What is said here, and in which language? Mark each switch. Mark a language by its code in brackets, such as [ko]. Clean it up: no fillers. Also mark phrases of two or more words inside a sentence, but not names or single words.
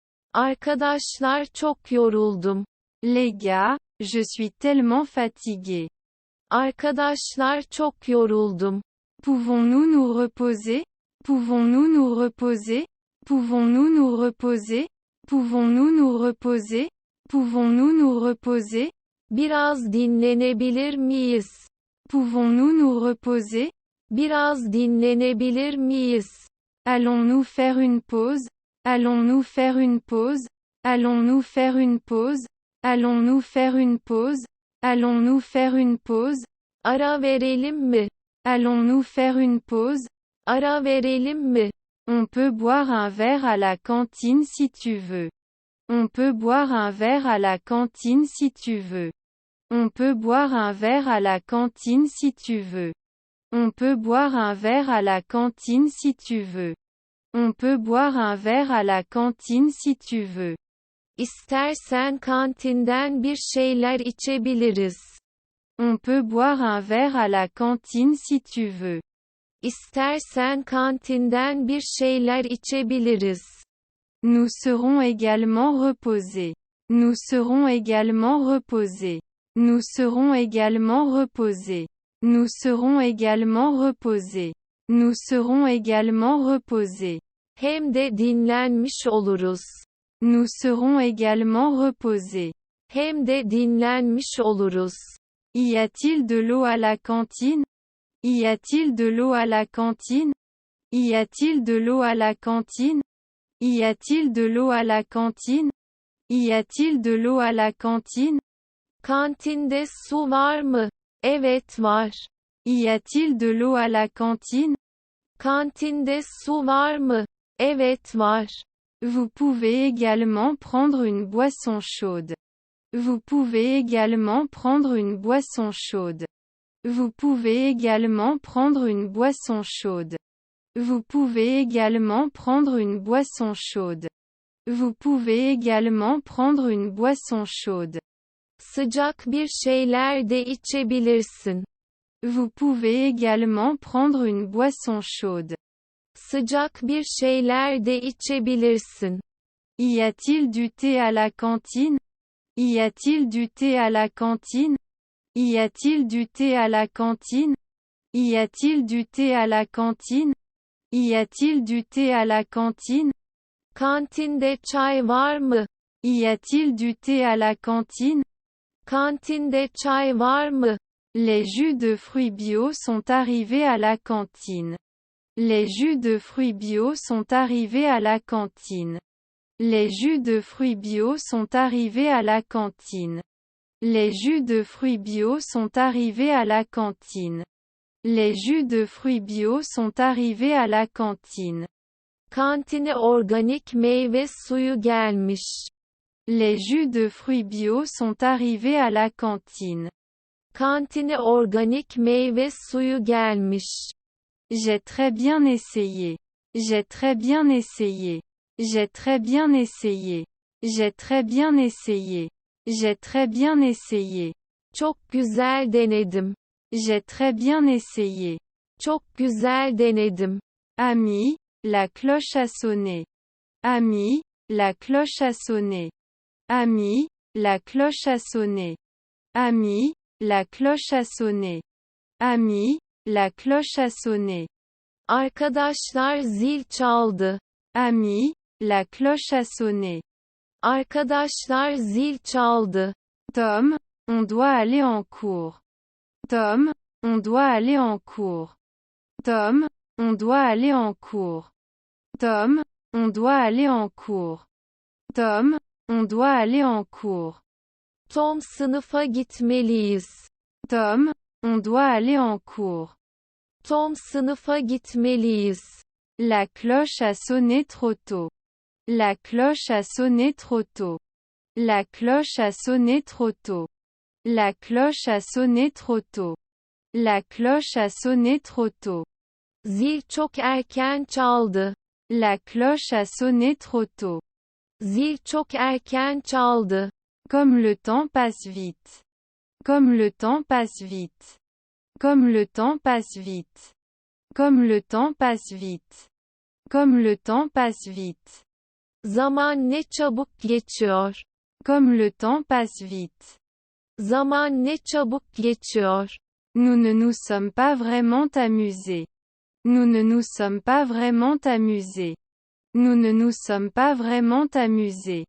[tr] Arkadaşlar, çok yoruldum. [fr] Les gars, je suis tellement fatigué. [tr] Arkadaşlar, çok yoruldum. [fr] Pouvons-nous nous reposer? Pouvons-nous nous reposer? Pouvons-nous nous reposer? Pouvons-nous nous reposer? Pouvons-nous nous reposer? [tr] Biraz dinlenebilir miyiz? [fr] Pouvons-nous nous reposer? [tr] Biraz dinlenebilir miyiz? [fr] Allons-nous faire une pause? Allons-nous faire une pause? Allons-nous faire une pause? Allons-nous faire une pause? Allons-nous faire une pause? [tr] Ara verelim mi? [fr] Allons-nous faire une pause? [tr] Ara verelim mi? [fr] On peut boire un verre à la cantine si tu veux. On peut boire un verre à la cantine si tu veux. On peut boire un verre à la cantine si tu veux. On peut boire un verre à la cantine si tu veux. On peut boire un verre à la cantine si tu veux. [tr] İstersen kantinden bir şeyler içebiliriz. [fr] On peut boire un verre à la cantine si tu veux. [tr] İstersen kantinden bir şeyler içebiliriz. [fr] Nous serons également reposés. Nous serons également reposés. Nous serons également reposés. Nous serons également reposés. Nous serons également reposés. [tr] Hem de dinlenmiş oluruz. [fr] Nous serons également reposés. [tr] Hem de dinlenmiş oluruz. [fr] Y a-t-il de l'eau à la cantine? Y a-t-il de l'eau à la cantine? Y a-t-il de l'eau à la cantine? Y a-t-il de l'eau à la cantine? Y a-t-il de l'eau à la cantine? [tr] Kantinde su var mı? Evet var. [fr] Y a-t-il de l'eau à la cantine? [tr] Kantinde su var mı? Evet var. [fr] Vous pouvez également prendre une boisson chaude. Vous pouvez également prendre une boisson chaude. Vous pouvez également prendre une boisson chaude. Vous pouvez également prendre une boisson chaude. Vous pouvez également prendre une boisson chaude. [tr] Sıcak bir şeyler de içebilirsin. [fr] Vous pouvez également prendre une boisson chaude. [tr] Sıcak bir şeyler de içebilirsin. [fr] Y a-t-il du thé à la cantine? Y a-t-il du thé à la cantine? Y a-t-il du thé à la cantine? Y a-t-il du thé à la cantine? Y a-t-il du thé à la cantine? [tr] Kantinde çay var mı? [fr] Y a-t-il du thé à la cantine? [tr] Kantinde çay var mı? [fr] Les jus de fruits bio sont arrivés à la cantine. Les jus de fruits bio sont arrivés à la cantine. Les jus de fruits bio sont arrivés à la cantine. Les jus de fruits bio sont arrivés à la cantine. Les jus de fruits bio sont arrivés à la cantine. [tr] Kantine organik meyve suyu gelmiş. [fr] Les jus de fruits bio sont arrivés à la cantine. [tr] Kantine organik meyve suyu gelmiş. [fr] J'ai très bien essayé. J'ai très bien essayé. J'ai très bien essayé. J'ai très bien essayé. J'ai très bien essayé. [tr] Çok güzel denedim. [fr] J'ai très bien essayé. [tr] Çok güzel denedim. [fr] Ami, la cloche a sonné. Ami, la cloche a sonné. Ami, la cloche a sonné. Ami, la cloche a sonné. Ami, la cloche a sonné. [tr] Arkadaşlar zil çaldı. [fr] Ami, la cloche a sonné. [tr] Arkadaşlar zil çaldı. [fr] Tom, on doit aller en cours. Tom, on doit aller en cours. Tom, on doit aller en cours. Tom, on doit aller en cours. Tom, on doit aller en cours. [tr] Tom, sınıfa gitmeliyiz. [fr] Tom, on doit aller en cours. [tr] Tom, sınıfa gitmeliyiz. [fr] La cloche a sonné trop tôt. La cloche a sonné trop tôt. La cloche a sonné trop tôt. La cloche a sonné trop tôt. La cloche a sonné trop tôt. [tr] Zil çok erken çaldı. [fr] La cloche a sonné trop tôt. [tr] Zil çok erken çaldı. [fr] Comme le temps passe vite. Comme le temps passe vite. Comme le temps passe vite. Comme le temps passe vite. Comme le temps passe vite. [tr] Zaman ne çabuk geçiyor. [fr] Comme le temps passe vite. [tr] Zaman ne çabuk geçiyor. [fr] Nous ne nous sommes pas vraiment amusés. Nous ne nous sommes pas vraiment amusés. Nous ne nous sommes pas vraiment amusés.